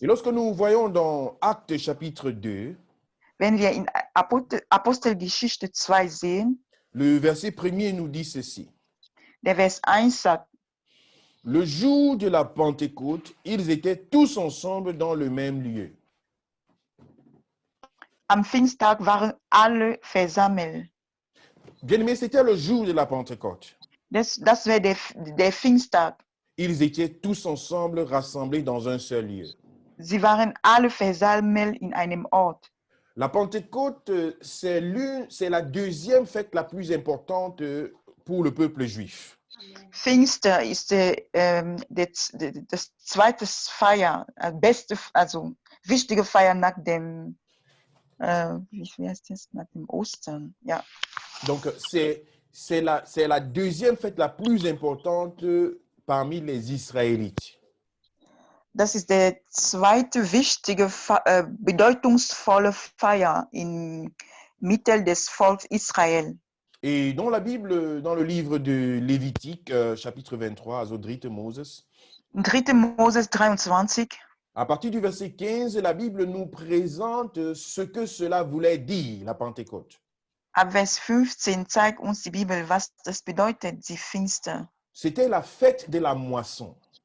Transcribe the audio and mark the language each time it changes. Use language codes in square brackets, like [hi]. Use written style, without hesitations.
[fr] Et lorsque nous voyons dans Actes chapitre 2, [de] Wenn wir in Apostelgeschichte 2 sehen, [fr] le verset 1er nous dit ceci. [de] der Vers 1 sagt, [fr] Le jour de la Pentecôte, ils étaient tous ensemble dans le même lieu. [de] am Pfingsttag waren alle versammelt. [fr] Bien-aimés, c'était le jour de la Pentecôte. [de] Das war der Pfingsttag. [fr] Ils étaient tous ensemble rassemblés dans un seul lieu. [de] Sie waren alle versammelt in einem Ort. [fr] La Pentecôte, c'est la deuxième fête la plus importante pour le peuple juif. [de] Pfingster ist das zweite Feier, beste, also wichtige Feier nach dem, wie heißt das? Nach dem Ostern. Ja. [fr] Donc, c'est la deuxième fête la plus importante parmi les Israélites. [de] Das ist der zweite wichtige, bedeutungsvolle Feier in Mitte des Volkes Israel. [fr] Et dans la Bible, dans le livre de Lévitique, chapitre 23, [de] also 3. Moses, In 3. Moses 23, [fr] À partir du verset 15, la Bible nous présente ce que cela voulait dire, la Pentecôte. [de] Ab Vers 15 zeigt uns die Bibel, was das bedeutet, die Pfingster. [fr] C'était la fête de la moisson.